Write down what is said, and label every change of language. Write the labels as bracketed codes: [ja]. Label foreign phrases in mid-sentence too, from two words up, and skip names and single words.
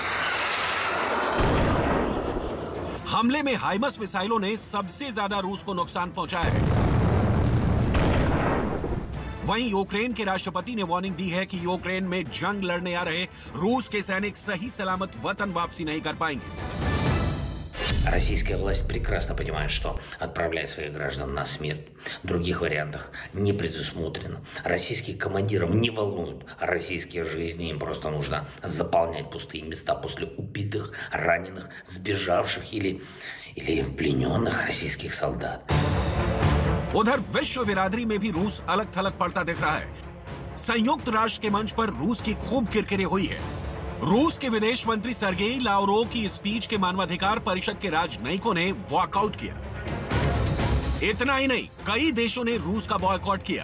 [hi] हमले में हाइमर्स मिसाइलों ने सबसे ज्यादा रूस को नुकसान पहुंचाया है। वहीं यूक्रेन के राष्ट्रपति ने वार्निंग दी है कि यूक्रेन में जंग लड़ने आ रहे रूस के सैनिक सही सलामत वतन वापसी नहीं कर पाएंगे। [ru] Российская власть прекрасно понимает, что отправляет своих граждан на смерть. Других вариантов не предусмотрено. Российских командиров не волнуют российские жизни. Им просто нужно заполнять пустые места после убитых, раненых, сбежавших или плененных российских солдат. [hi] उधर विश्व बिरादरी में भी रूस अलग थलग पड़ता दिख रहा है। संयुक्त राष्ट्र के मंच पर रूस की खूब किरकिरी हुई है। रूस के विदेश मंत्री सर्गेई लावरोव की स्पीच के मानवाधिकार परिषद के राजनयिकों ने वॉकआउट किया। इतना ही नहीं, कई देशों ने रूस का बॉयकॉट किया।